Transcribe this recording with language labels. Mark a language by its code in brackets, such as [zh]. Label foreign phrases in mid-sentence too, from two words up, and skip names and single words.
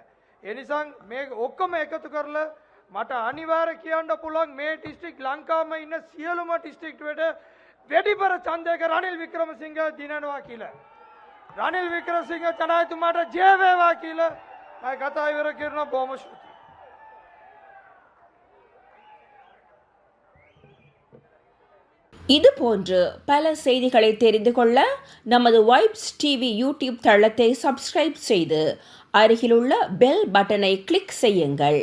[si] ඒ නිසා මේ ඔක්කොම එකතු කරලා මට අනිවාර්ය කියන්න පුළුවන් මේ ඩිස්ට්‍රික්ට් ලංකාවේ ඉන්න සියලුම ඩිස්ට්‍රික්ට් වලට වෙඩිපර ඡන්දයක රනිල් වික්‍රමසිංහ දිනනවා කියලා. රනිල් වික්‍රමසිංහ ජනාධිපතිතුමාට ජය වේවා කියලා මම කතා ඉවර කරනවා. බොහොම ස්තුතියි. [ta] இது போன்று பல செய்திகளை தெரிந்து கொள்ள நமது வைப்ஸ் டிவி யூடியூப் தளத்தை சப்ஸ்கிரைப் செய்து அருகிலுள்ள [en] bell button [ta] கிளிக் செய்யுங்கள்.